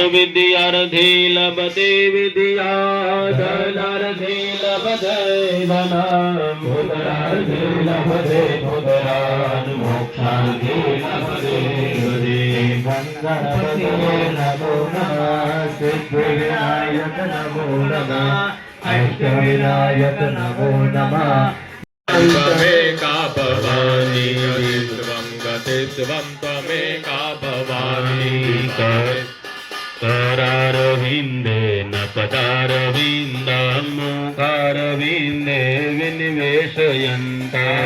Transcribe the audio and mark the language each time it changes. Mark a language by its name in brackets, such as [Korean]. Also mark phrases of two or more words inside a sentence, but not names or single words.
[Sanskrit] विद्यार्थी लभते विद्या, धनार्थी लभते धनम, भूतरार्थी लभते भूतरान, मोक्षार्थी लभते गणपति नमो नमः. सिद्धिविनायक नमो नमः. अष्टविनायक नमो नमः. त्वमेका भवानी विश्वं गतित्वं त्वमेका भवानी. करारविन्दे न पदारविन्दं मुखारविन्दे विनिवेशयन्ता.